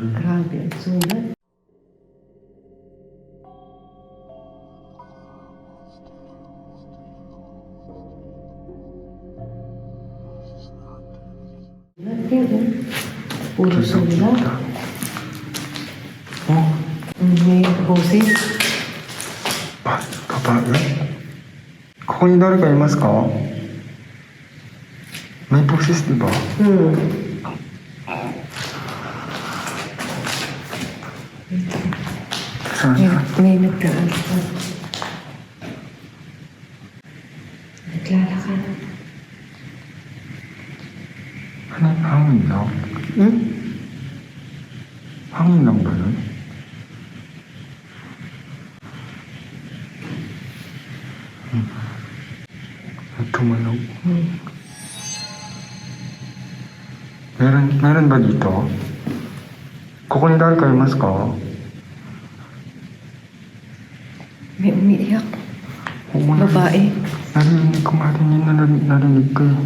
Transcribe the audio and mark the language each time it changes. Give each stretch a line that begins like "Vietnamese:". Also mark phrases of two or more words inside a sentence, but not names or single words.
Filipino: Grabe, ang sulat. Sulat yun, eh. Puro sulat. Oh, May boses. babae.
Japanese: ここに誰かいますか?
Filipino: May boses, di ba? Saan? May nagdaan pa. Naglalakad. Ano, hangin lang? Hangin lang ba yun? Tumalaw. Meron ba dito?
Japanese: ここに誰かいますか?
Filipino: May umiiyak. Oo, Babae. narinig ko nga rin yun, narinig ko eh.